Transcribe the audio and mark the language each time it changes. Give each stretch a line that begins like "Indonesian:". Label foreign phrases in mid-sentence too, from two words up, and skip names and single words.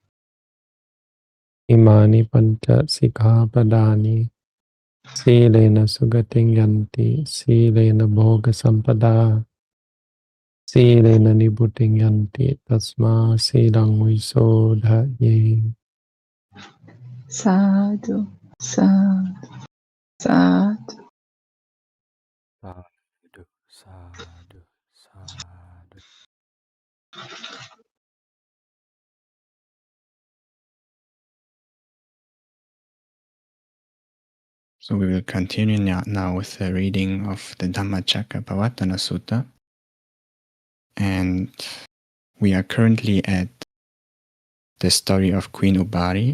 Pali: Imani pancha sikkhapadani silena sugating yanti silena bhoga sampada silena nibbutting yanti tasma silang visodhaye. Sadhu, sadhu, sadhu. Sadhu, sadhu, sadhu.
English: So we will continue now with the reading of the Dhammacakkappavattana Sutta. And we are currently at the story of Queen Ubari.